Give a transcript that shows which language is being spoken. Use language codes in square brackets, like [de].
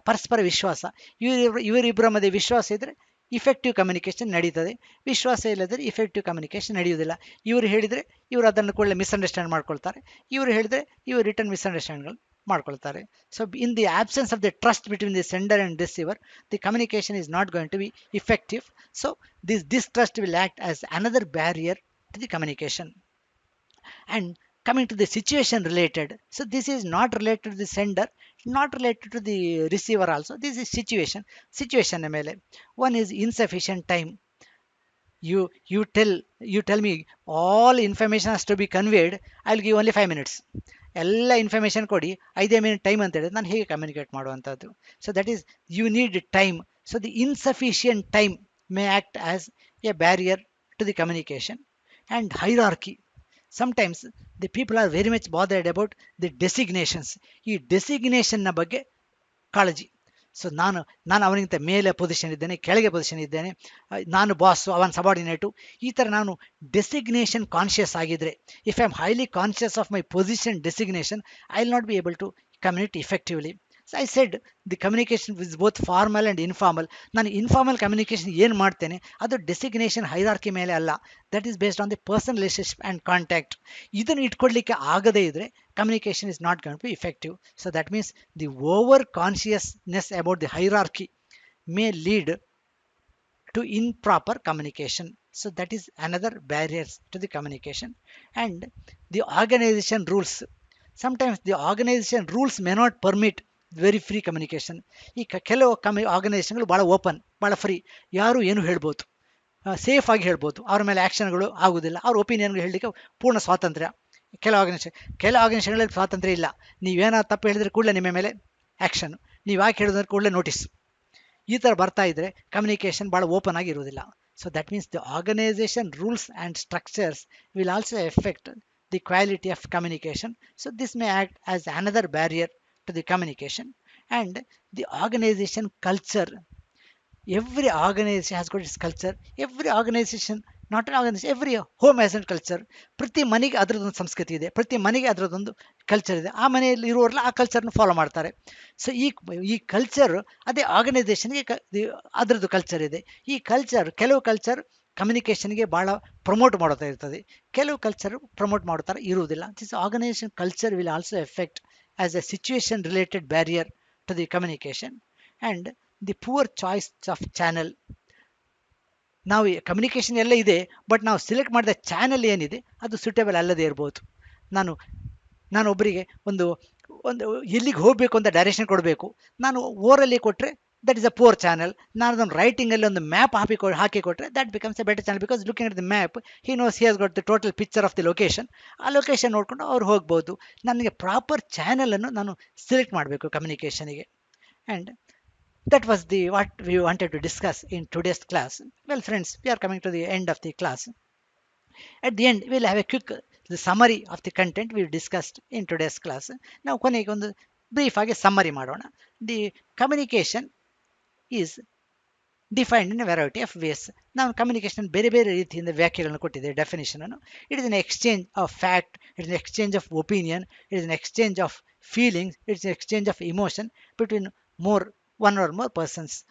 [kn] ಪರಸ್ಪರ ವಿಶ್ವಾಸ, ಇವರಿಬ್ಬರ ಮಧ್ಯೆ ವಿಶ್ವಾಸ ಇದ್ದರೆ ಇಫೆಕ್ಟಿವ್ ಕಮ್ಯುನಿಕೇಷನ್ ನಡೀತದೆ. ವಿಶ್ವಾಸ ಇಲ್ಲದ್ರೆ ಇಫೆಕ್ಟಿವ್ ಕಮ್ಯುನಿಕೇಷನ್ ನಡೆಯುವುದಿಲ್ಲ. ಇವರು ಹೇಳಿದರೆ ಇವರು ಅದನ್ನು ಕೂಡಲೇ ಮಿಸ್ಅಂಡರ್ಸ್ಟ್ಯಾಂಡ್ ಮಾಡ್ಕೊಳ್ತಾರೆ, ಇವರು ಹೇಳಿದರೆ ಇವರು ರಿಟರ್ನ್ ಮಿಸ್ಅಂಡರ್ಸ್ಟ್ಯಾಂಡ್ಗಳು ಮಾಡ್ಕೊಳ್ತಾರೆ. [en] So in the absence of the trust between the sender and receiver, the communication is not going to be effective. So this distrust will act as another barrier to the communication. And coming to the situation related, so this is not related to the sender, not related to the receiver also. This is situation ಮೇಲೆ. One is insufficient time. You tell me all information has to be conveyed. I'll give only 5 minutes. [kn] ಎಲ್ಲ information ಕೊಡಿ, 5 minute time ಅಂತ ಹೇಳಿದ್ರೆ ನಾನು ಹೇಗೆ communicate ಮಾಡುವಂಥದ್ದು? [en] So that is you need time. So the insufficient time may act as a barrier to the communication. And hierarchy, sometimes the people are very much bothered about the designations. [kn] ಈ ಡೆಸಿಗ್ನೇಷನ್ನ ಬಗ್ಗೆ ಕಾಳಜಿ. So ನಾನು ಅವನಿಗಿಂತ ಮೇಲೆ position ಇದ್ದೇನೆ, ಕೆಳಗೆ position ಇದ್ದೇನೆ, ನಾನು ಬಾಸು, ಅವನ ಸಬಾರ್ಡಿನೇಟು, ಈ ಥರ ನಾನು ಡೆಸಿಗ್ನೇಷನ್ ಕಾನ್ಷಿಯಸ್ ಆಗಿದ್ದರೆ, [en] If I am highly conscious of my position designation, I will not be able to communicate effectively. So I said the communication is both formal and informal. [kn] ನಾನು informal communication ಏನು ಮಾಡ್ತೇನೆ ಅದು designation hierarchy ಮೇಲೆ ಅಲ್ಲ, [en] That is based on the personal relationship and contact. [kn] ಇದನ್ನು ಇಟ್ಕೊಡ್ಲಿಕ್ಕೆ ಆಗದೇ ಇದ್ದರೆ [en] communication is not going to be effective. So that means the over consciousness about the hierarchy may lead to improper communication. So that is another barriers to the communication. And the organization rules, sometimes the organization rules may not permit very free communication. [kn] ಈ ಕೆಲವು ಆರ್ಗನೈಸೇಷನ್ಗಳು ಭಾಳ open, ಭಾಳ free, ಯಾರು ಏನು ಹೇಳ್ಬೋದು, safe ಆಗಿ ಹೇಳ್ಬೋದು, ಅವ್ರ ಮೇಲೆ ಆ್ಯಕ್ಷನ್ಗಳು ಆಗೋದಿಲ್ಲ, ಅವ್ರ ಒಪಿನಿಯನ್ಗಳು ಹೇಳಲಿಕ್ಕೆ ಪೂರ್ಣ ಸ್ವಾತಂತ್ರ್ಯ. ಕೆಲವು ಆರ್ಗನೈಸೇಷನ್ಗಳಲ್ಲಿ ಸ್ವಾತಂತ್ರ್ಯ ಇಲ್ಲ. ನೀವೇನೋ ತಪ್ಪು ಹೇಳಿದ್ರೆ ಕೂಡಲೇ ನಿಮ್ಮ ಮೇಲೆ ಆ್ಯಕ್ಷನ್, ನೀವು ಯಾಕೆ ಹೇಳಿದ್ರೆ ಕೂಡಲೇ ನೋಟಿಸ್. ಈ ಥರ ಬರ್ತಾ ಇದ್ದರೆ ಕಮ್ಯುನಿಕೇಷನ್ ಭಾಳ ಓಪನ್ ಆಗಿ ಇರುವುದಿಲ್ಲ. [en] So that means the organization rules and structures will also affect the quality of communication. So this may act as another barrier to the communication. And the organization culture, every organization has got its culture. Every organization, not an organization, every home has a culture. [kn] ಪ್ರತಿ ಮನೆಗೆ ಅದರದೊಂದು ಸಂಸ್ಕೃತಿ ಇದೆ, ಪ್ರತಿ ಮನೆಗೆ ಅದರದೊಂದು culture ಇದೆ. ಆ ಮನೆಯಲ್ಲಿ ಇರುವವರೆಲ್ಲ ಆ ಕಲ್ಚರ್ನ ಫಾಲೋ ಮಾಡ್ತಾರೆ. ಸೊ ಈ ಕಲ್ಚರ್ ಅದೇ ಆರ್ಗನೈಸೇಷನ್ಗೆ ಅದರದ್ದು ಕಲ್ಚರ್ ಇದೆ. ಈ ಕಲ್ಚರ್, ಕೆಲವು ಕಲ್ಚರ್ ಕಮ್ಯುನಿಕೇಷನ್ಗೆ ಭಾಳ ಪ್ರಮೋಟ್ ಮಾಡ್ತಾ ಇರ್ತದೆ, ಕೆಲವು ಕಲ್ಚರ್ ಪ್ರಮೋಟ್ ಮಾಡ್ತಾರೆ ಇರುವುದಿಲ್ಲ. [en] This organization culture will also affect as a situation related barrier to the communication. And the poor choice of channel. [kn] ನಾವು ಕಮ್ಯುನಿಕೇಷನ್ ಎಲ್ಲ ಇದೆ, ಬಟ್ ನಾವು ಸೆಲೆಕ್ಟ್ ಮಾಡಿದ ಚಾನಲ್ ಏನಿದೆ ಅದು ಸೂಟೇಬಲ್ ಅಲ್ಲದೇ ಇರ್ಬೋದು. ನಾನು ಒಬ್ಬರಿಗೆ ಒಂದು ಎಲ್ಲಿಗೆ ಹೋಗಬೇಕು ಅಂತ ಡೈರೆಕ್ಷನ್ ಕೊಡಬೇಕು, ನಾನು ಓರಲ್ಲಿ ಕೊಟ್ಟರೆ [en] That is a poor channel. [kn] ನಾನು ಅದನ್ನು ರೈಟಿಂಗಲ್ಲಿ ಒಂದು ಮ್ಯಾಪ್ ಹಾಕಿ ಕೊಟ್ಟರೆ [en] That becomes a better channel, because looking at the map he knows he has got the total picture of the location. [kn] ಆ ಲೊಕೇಶನ್ ನೋಡಿಕೊಂಡು ಅವ್ರು ಹೋಗ್ಬೋದು. ನನಗೆ ಪ್ರಾಪರ್ ಚಾನಲನ್ನು ನಾನು ಸೆಲೆಕ್ಟ್ ಮಾಡಬೇಕು ಕಮ್ಯುನಿಕೇಷನಿಗೆ. [en] And that was what we wanted to discuss in today's class. Well friends, we are coming to the end of the class. At the end we'll have a quick summary of the content we discussed in today's class. [kn] ನಾವು ಕೊನೆಗೆ ಒಂದು brief ಆಗಿ summary ಮಾಡೋಣ. [en] The communication is defined in a variety of ways. [kn] ನಾವು communication ಬೇರೆ ಬೇರೆ ರೀತಿಯಿಂದ ವ್ಯಾಖ್ಯೆಗಳನ್ನು ಕೊಟ್ಟಿದ್ದೇವೆ, ಡೆಫಿನೇಷನನ್ನು. [en] It is an exchange of fact, it is an exchange of opinion, it is an exchange of feelings, it's an exchange of emotion between one or more persons.